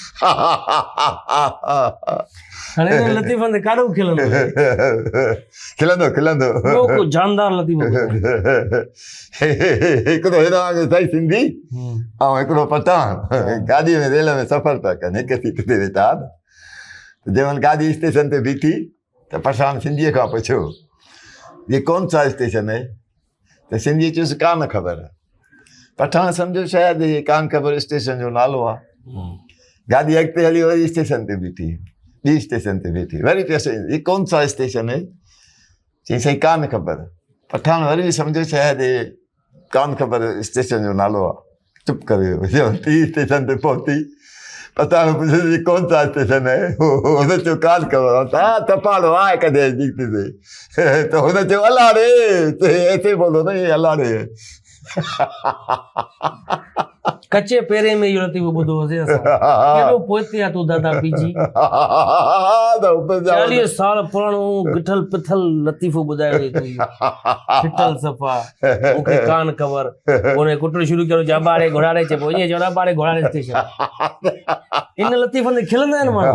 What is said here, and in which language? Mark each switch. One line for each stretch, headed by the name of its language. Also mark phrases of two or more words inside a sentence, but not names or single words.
Sindhi: खिलंदो हिकिड़ो हेॾो साईं सिंधी ऐं हिकिड़ो पठान गाॾीअ में रेल में सफ़र पिया कनि हिकु सीट ते वेठा जंहिं महिल गाॾी स्टेशन ते बीठी त पठान सिंधीअ खां पुछियो
Urdu: یہ کون سا اسٹیشن ہے
Sindhi: त सिंधी चयुसि कान ख़बर पठान सम्झो शायदि ये कान ख़बर स्टेशन जो नालो आहे गाड़ी अॻिते हली वरी स्टेशन ते बीठी ॿी स्टेशन ते बीठी वरी पियो ही
Urdu: کون سا اسٹیشن ہے
Sindhi: चई साईं कान ख़बर पठान वरी बि सम्झो शायदि कान ख़बर स्टेशन जो नालो आहे चुप करे टी स्टेशन ते पहुती पठान पुछे
Urdu: کون سا اسٹیشن ہے
Sindhi: हुन चयो कान ख़बर हा तपाड़ो आहे कॾहिं जीत ते त हुन चयो अलाड़े
Urdu: ایسے بولو نہ
Sindhi: अलाड़े कच्चे पेरे में इहो लतीफ़ो ॿुधो हुओसीं असां केॾो पोइते आहे तूं दादा पीजी 40 साल पुराणो गिठल पिथल लतीफ़ो ॿुधायो तूं फिटल सफ़ा मूंखे कान ख़बर उन कुटड़ शुरू कयो जाबाड़े घोड़ाड़े चइबो ईअं चवंदा बाड़े घोड़ाड़े स्टेशन इन लतीफ़नि ते खिलंदा आहिनि माण्हू